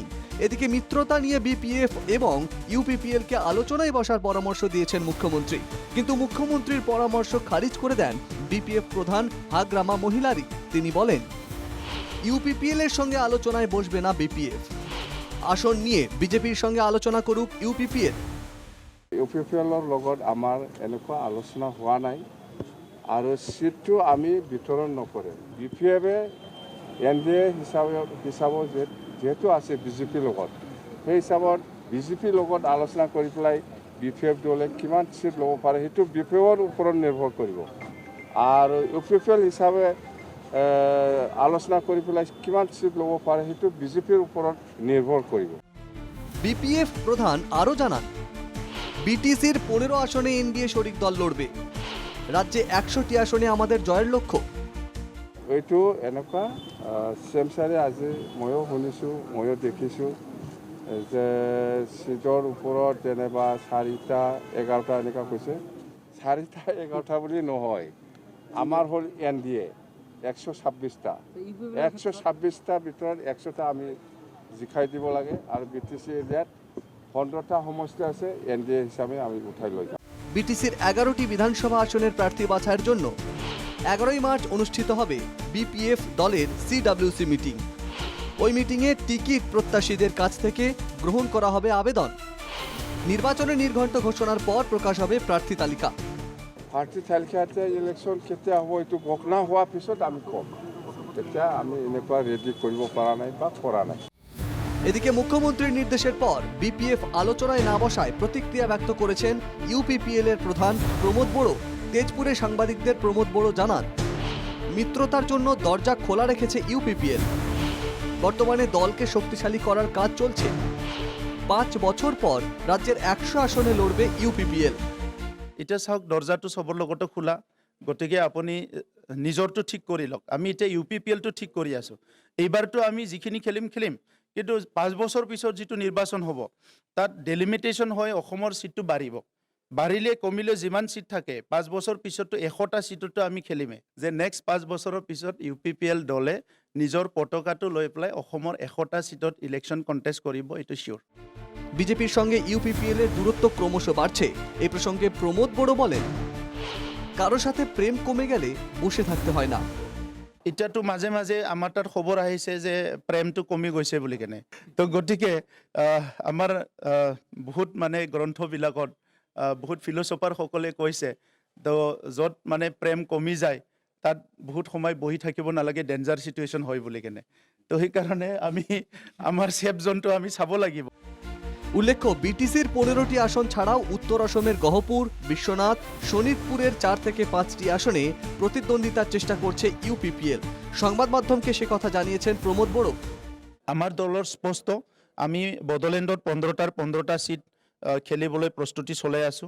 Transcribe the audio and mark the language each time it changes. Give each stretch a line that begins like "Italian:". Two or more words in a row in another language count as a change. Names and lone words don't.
Bangla: এদিকে মিত্রতা নিয়ে বিপিএফ এবং ইউপিপিএল কে আলোচনায় বসার পরামর্শ দিয়েছেন মুখ্যমন্ত্রী, কিন্তু মুখ্যমন্ত্রীর পরামর্শ খারিজ করে দেন বিপিএফ প্রধান হাগ্রামা মহিলারি। তিনি বলেন, ইউপিপিএল এর সঙ্গে আলোচনায় বসবে না বিপিএফ। আসন নিয়ে বিজেপির সঙ্গে আলোচনা করুক ইউপিপিএল।
Assamese: ইউপিপিএলৰ লগত আমাৰ এনেকুৱা আলোচনা হোৱা নাই আৰু চিটটো আমি বিতৰণ নকৰে। বিপিএফে এনডিএ হিচাপত যেহেতু আছে বিজেপিৰ লগত, সেই হিচাপত বিজেপিৰ লগত আলোচনা কৰি পেলাই বিপিএফ দলে কিমান চিট ল'ব পাৰে সেইটো বিপিএফৰ ওপৰত নিৰ্ভৰ কৰিব। আৰু ইউপিপিএল হিচাপে আলোচনা কৰি পেলাই কিমান চিট ল'ব পাৰে সেইটো বিজেপিৰ ওপৰত নিৰ্ভৰ কৰিব।
Bangla: বিপিএফ প্রধান আরও জানান, বিটিসির 15 আসনে এনডিএ শরিক দল লড়বে। রাজ্যে 100টি আসনে আমাদের জয়ের লক্ষ্য।
Assamese: এইটো এনেকুৱা চেমচাৰে আজি ময়ো শুনিছোঁ, ময়ো দেখিছোঁ যে চিটৰ ওপৰত যেনিবা 4টা 11টা এনেকুৱা কৈছে। 4টা 11টা বুলি নহয়, আমাৰ হ'ল এনডিএ 126টা। 126টা ভিতৰত 100টা আমি জিকাই দিব লাগে আৰু বিটিচি এৰিয়াত 15টা সমষ্টি আছে, এনডিএ হিসাবে আমি উঠাই লৈ যাম।
Bangla: বিটিসির 11টি বিধানসভা আসনের প্রার্থী বাছাইয়ের জন্য 11ই মার্চ অনুষ্ঠিত হবে বিপিএফ দলের সিডব্লিউসি মিটিং। ওই মিটিংয়ে টিকিট প্রত্যাশীদের কাছ থেকে গ্রহণ করা হবে আবেদন। নির্বাচনের নির্ঘণ্ট ঘোষণার পর প্রকাশ হবে প্রার্থী তালিকা।
Assamese: প্রার্থী তালিকাতে ইলেকশন কেতিয়া হ'ব এইটো ঘোষণা হোৱাৰ পিছত আমি ক'ম। এতিয়া আমি এনেকুৱা ৰেডি কৰিব পৰা নাই বা কৰা নাই।
Bangla: এদিকে মুখ্যমন্ত্রীর নির্দেশের পর বিপিএফ আলোচনায় না বসায় প্রতিক্রিয়া ব্যক্ত করেছেন ইউপিপিএল এর প্রধান প্রমোদ বড়ো। তেজপুরে সাংবাদিকদের প্রমোদ বড়ো জানান, মিত্রতার জন্য দরজা খোলা রেখেছে ইউপিপিএল। বর্তমানে দলকে শক্তিশালী করার কাজ চলছে। 5 বছর পর রাজ্যের 100 আসনে লড়বে ইউপিপিএল।
Assamese: এতিয়া চাওক, দরজাটো সবৰ লগতে খোলা, গতিকে আপুনি নিজৰটো ঠিক কৰি লওক। আমি এতিয়া ইউপিপিএলটো ঠিক কৰি আছোঁ। এইবাৰতো আমি যিখিনি খেলিম, কিন্তু 5 বছৰ পিছত যিটো নিৰ্বাচন হ'ব তাত ডেলিমিটেশ্যন হৈ অসমৰ চিটটো বাঢ়িব। বাঢ়িলে কমিলে যিমান চিট থাকে 5 বছৰ পিছততো 100টা চিটতো আমি খেলিমে। যে নেক্সট 5 বছৰৰ পিছত ইউপিপিএল দলে নিজৰ পতাকাটো লৈ পেলাই অসমৰ 100টা চিটত
English: election contest
Assamese: কৰিব, এইটো চিয়'ৰ।
Bangla: বিজেপির সঙ্গে ইউপিপিএল এর দূরত্ব ক্রমশ বাড়ছে। এই প্রসঙ্গে প্রমোদ বড়ো বলেন, কারোর সাথে প্রেম কমে গেলে বসে থাকতে হয় না।
Assamese: এতিয়াতো মাজে মাজে আমাৰ তাত খবৰ আহিছে যে প্ৰেমটো কমি গৈছে বুলি কেনে। তো গতিকে আমাৰ বহুত মানে গ্ৰন্থবিলাকত বহুত ফিলচফাৰসকলে কৈছে, তো য'ত মানে প্ৰেম কমি যায় তাত বহুত সময় বহি থাকিব নালাগে,
English: danger situation
Assamese: হয় বুলি কেনে। তো সেইকাৰণে আমি আমাৰ
English: safe zoneটো
Assamese: আমি চাব লাগিব।
Bangla: উল্লেখ্য, বিটিসির 15টি আসন ছাড়াও উত্তর অসমের গহপুর, বিশ্বনাথ, শোনিতপুরের 4 থেকে 5টি আসনে প্রতিদ্বন্দ্বিতার চেষ্টা করছে ইউপিপিএল। সংবাদ মাধ্যমকে সে কথা জানিয়েছেন প্রমোদ বড়ো।
Assamese: আমাৰ দলৰ স্পষ্ট, আমি বড়োলেণ্ডত 15টা চিট খেলিবলৈ প্ৰস্তুতি চলাই আছোঁ।